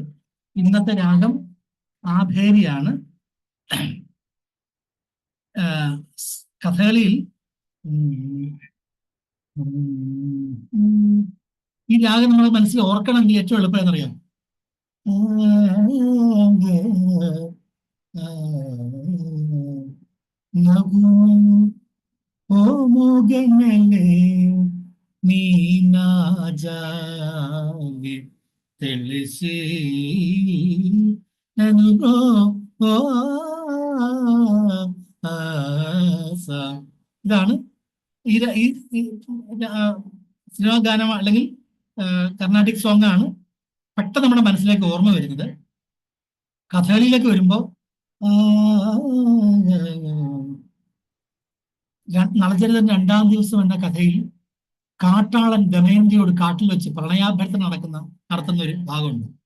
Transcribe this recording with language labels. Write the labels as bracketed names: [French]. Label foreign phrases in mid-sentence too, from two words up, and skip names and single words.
[Malayalam] ഇന്നത്തെ രാഗം ആഭേരിയാണ്. കഥകളിയിൽ ഈ രാഗം നമ്മൾ മനസ്സിൽ ഓർക്കണമെങ്കിൽ ഏറ്റവും എളുപ്പം എന്നറിയാം. [Telugu] నగు ఓ మోగనలే నీ నా జాలి తెలిసి నన్ను [Malayalam] ഇതാണ് ഈ സിനിമാ ഗാനം അല്ലെങ്കിൽ കർണാട്ടിക് സോങ് ആണ് പെട്ടെന്ന് നമ്മുടെ മനസ്സിലേക്ക് ഓർമ്മ വരുന്നത്. കഥകളിയിലേക്ക് വരുമ്പോൾ നളചരിതം 2-ാം ദിവസം എന്ന കഥയിൽ കാട്ടാളൻ ദമയന്തിയോട് കാട്ടിൽ വെച്ച് പ്രണയാഭ്യർത്ഥന നടത്തുന്ന ഒരു ഭാഗമുണ്ട്.